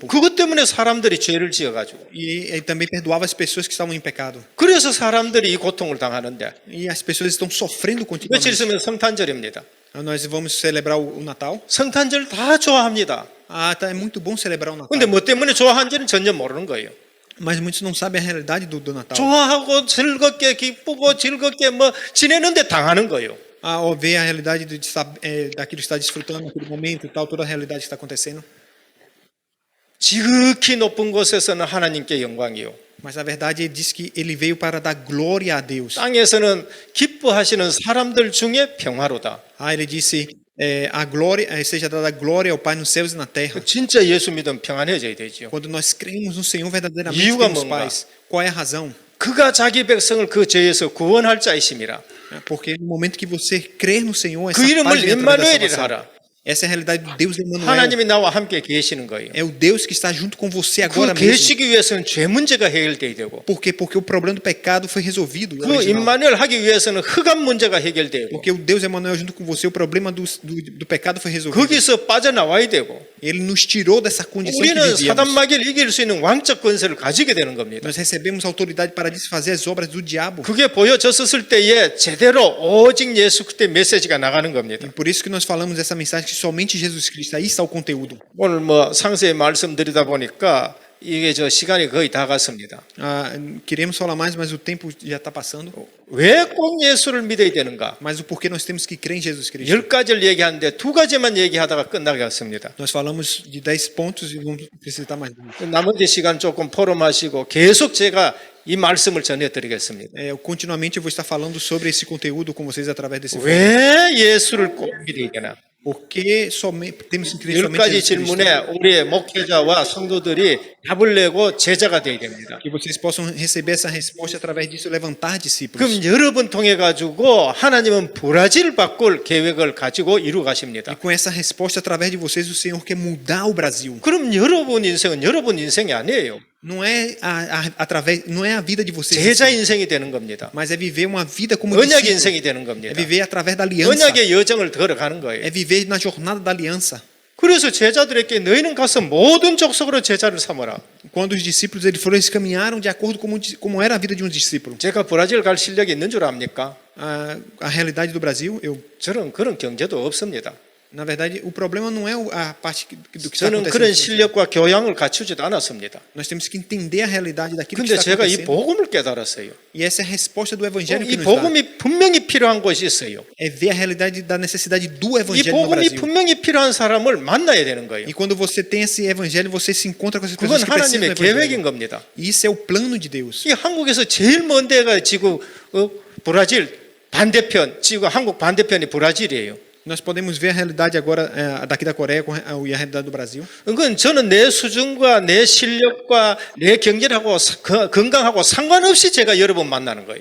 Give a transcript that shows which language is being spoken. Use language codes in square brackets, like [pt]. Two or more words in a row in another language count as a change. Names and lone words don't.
[ko] 그것 때문에 사람들이 죄를 지어가지고 [pt] E ele também perdoava as pessoas que estavam em pecado. [ko] 그래서 사람들이 이 고통을 당하는데 [pt] E as pessoas estão sofrendo [ko] 며칠 [pt] continuamente. [ko] 있으면 성탄절입니다. [pt] Nós vamos celebrar o Natal. [ko] 성탄절 다 좋아합니다. [pt] É muito bom celebrar o Natal. [ko] 근데 뭐 때문에 좋아하는지는 전혀 모르는 거예요. [pt] Mas muitos não sabem a realidade do Natal. [ko] 좋아하고 즐겁게 기쁘고 즐겁게 뭐 지내는데 당하는 거예요. [pt] Ao ver a realidade daquilo que está desfrutando naquele momento e tal, toda a realidade que está acontecendo. [ko] 지극히 높은 곳에서는 하나님께 영광이요. [pt] Mas a verdade ele diz que ele veio para dar glória a Deus. [ko] 땅에서는 기뻐하시는 사람들 중에 평화로다. [pt] Ele disse a glória seja dada glória ao Pai nos céus e na terra. [ko] 진짜 예수 믿으면 평안해져야 되죠. [pt] Quando nós cremos no Senhor verdadeiramente [ko] 이유가 [pt] temos [ko] 뭔가? [pt] paz. Qual é a razão? [ko] 그가 자기 백성을 그 죄에서 구원할 자이심이라. [pt] Porque no momento que você crer no Senhor, essa [ko] 그 [pt] paz [ko] 이름을 [pt] vem através da [ko] 임마누엘이라 [pt] salvação. [ko] 하라. [pt] Essa é a realidade do Deus Emmanuel. [ko] 하나님이 나와 함께 계시는 거예요. [pt] É o Deus que está junto com você [ko] 그 [pt] agora mesmo. [ko] 계시기 위해서는 죄 문제가 해결돼야 되고 [pt] Por quê? Porque o problema do pecado foi resolvido. [ko] 그 [pt] original. [ko] 임마누엘 하기 위해서는 흑암 문제가 해결되고 [pt] Porque o Deus Emmanuel junto com você, o problema do pecado foi resolvido. [ko] 거기서 빠져나와야 되고 [pt] Ele nos tirou dessa condição que [ko] 우리는 사단 [pt] vivíamos. [ko] 마귀를 이길 수 있는 왕적 권세를 가지게 되는 겁니다. [pt] Nós recebemos autoridade para desfazer as obras do diabo. [ko] 그게 보여졌을 때에 제대로 오직 예수 그리스도의 메시지가 나가는 겁니다. [pt] E por isso que nós falamos essa mensagem que somente Jesus Cristo, aí está o conteúdo. [ko] 오늘 뭐 상세히 말씀드리다 보니까 이게 저 시간이 거의 다 갔습니다. [pt] Queremos falar mais, mas o tempo já está passando. [ko] 왜 꼭 예수를 믿어야 되는가? [pt] Mas o porquê nós temos que crer em Jesus Cristo. [ko] 10가지를 얘기하는데 2가지만 얘기하다가 끝나겠습니다. [pt] Nós falamos de 10 pontos e vamos precisar mais. [ko] 나머지 시간 조금 포럼하시고 계속 제가 이 말씀을 전해드리겠습니다. [pt] Continuamente eu vou estar falando sobre esse conteúdo com vocês através desse vídeo. [ko] 왜 예수를 꼭 믿어야 되나? [pt] Porque somente temos que crer [ko] 10가지 [pt] somente em Jesus Cristo. [ko] 질문에 우리의 목회자와 성도들이 답을 내고 제자가 되어야 됩니다. [pt] Que vocês possam receber essa resposta através disso levantar discípulos. [ko] 그럼 여러분 통해 가지고 하나님은 브라질 바꿀 계획을 가지고 이루 [pt] E [ko] 가십니다. [pt] com essa resposta através de vocês o Senhor quer mudar o Brasil. [ko] 그럼 여러분 인생은 여러분 인생이 아니에요. [pt] Não é não é a vida de vocês, [ko] 제자 인생이 되는 겁니다. [pt] mas é viver uma vida como [ko] 언약 [pt] discípulo. [ko] 인생이 되는 [pt] É [ko] 겁니다. [pt] viver através da aliança. [ko] 언약의 여정을 걸어가는 거예요. [pt] É viver na jornada da aliança. [ko] 그래서 제자들에게 너희는 가서 모든 족속으로 제자를 삼아라. [pt] Quando os discípulos eles foram, eles caminharam de acordo com como era a vida de um discípulo. [ko] 제가 브라질 갈 실력이 있는 줄 압니까? [pt] A realidade do Brasil, [ko] 저는 그런 경제도 없습니다. [pt] na verdade, o problema não é a parte do que está [ko] 저는 [pt] acontecendo. [ko] 그런 실력과 교양을 갖추지도 않았습니다. [pt] Nós temos que entender a realidade daquilo que [ko] 근데 [pt] está [ko] 제가 이 [pt] acontecendo. [ko] 복음을 깨달았어요. [pt] E essa é a resposta do evangelho que [ko] 이 [pt] nos dá. [ko] 복음이 분명히 필요한 곳이 있어요. [pt] É ver a realidade da necessidade do [ko] 이 [pt] evangelho no [ko] 복음이 [pt] Brasil. [ko] 분명히 필요한 사람을 만나야 되는 거예요. [pt] E quando você tem esse evangelho, você se encontra com essas [ko] 그건 [pt] pessoas que precisam do [ko] 하나님의 계획인 [pt] evangelho. [ko] 겁니다. [pt] E isso é o plano de Deus. [ko] 이 한국에서 제일 먼 데가 지금 브라질 반대편, 지금 한국 반대편이 브라질이에요. [pt] Nós podemos ver a realidade agora daqui da Coreia e a realidade do Brasil. [ko] 그건 저는 내 수준과 내 실력과 내 경제하고 건강하고 상관없이 제가 여러 번 만나는 거예요.